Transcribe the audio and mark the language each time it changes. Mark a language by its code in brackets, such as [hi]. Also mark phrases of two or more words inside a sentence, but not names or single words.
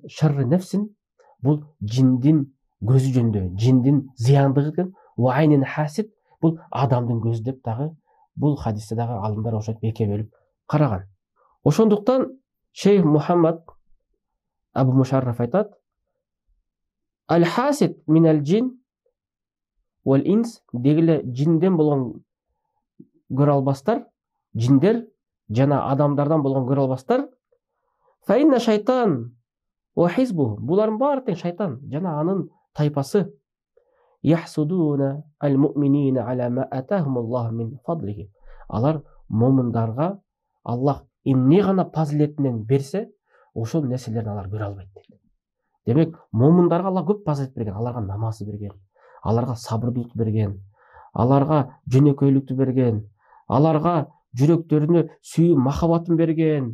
[ar] شر نفس [ky] бул жиндин көзү жөнүндө, жиндин зыяндыгы экен. [ar] وعين حاسد [ky] бул адамдын көзү деп дагы бул хадисте дагы алымдар ошентип эке бөлүп караган. Ошондуктан Шейх Мухаммад Абу Мушарраф айтат: [ar] "الحاسد من الجن والإنس", [ky] дегиле жинден болгон көрө албастар, жиндер жана адамдардан болгон көрө албастар. [ar] فإن الشيطان [ky] Булардын баары тең шайтан жана анын тайпасы. [ar] يحسدون المؤمنين على ما آتاهم الله من فضله. [ky] Алар момундарга Аллах эмне гана фазилетинен берсе, ошол нерселерди алар көрө албайт дейт. Демек, момундарга Аллах көп фазилет берген, аларга намазды берген, аларга сабырдуулукту берген, аларга жөнөкөйлүктү берген, аларга жүрөктөрүнө сүйүү махабатын берген.